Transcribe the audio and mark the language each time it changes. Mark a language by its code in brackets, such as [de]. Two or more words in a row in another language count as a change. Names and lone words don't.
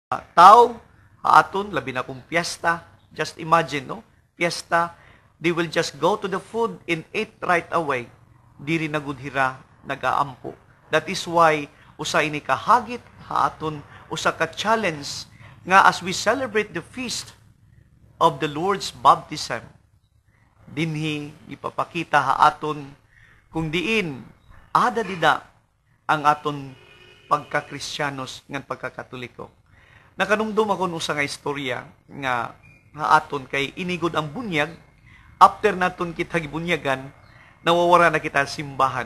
[war] tao, haaton, labi na kung piyesta. [en] Just imagine, no? Piyesta, they will just go to the food and eat right away. Diri na gudhira, nagaampo. That is why, [war] usa ini kahagit, haaton, usa ka challenge, nga [en] as we celebrate the feast of the Lord's baptism, [war] dinhi ipapakita haaton kung diin ada dida ang aton pagka-Kristyanos ngan pagka-Katoliko. Nakanumdum ako usa nga istorya nga haaton kay inigod ang bunyag, after naton kita gibunyagan, nawawara na kita simbahan.